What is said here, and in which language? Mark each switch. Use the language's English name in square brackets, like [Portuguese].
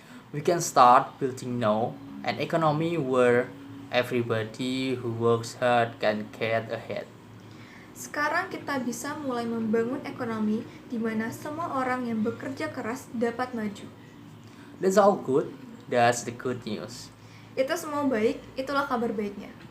[English] We can start building now an economy where everybody who works hard can get ahead. [Indonesian] Sekarang kita bisa mulai membangun ekonomi di mana semua orang yang bekerja keras dapat maju. [English] That's all good. That's the good news. [Indonesian] Itu semua baik, itulah kabar baiknya.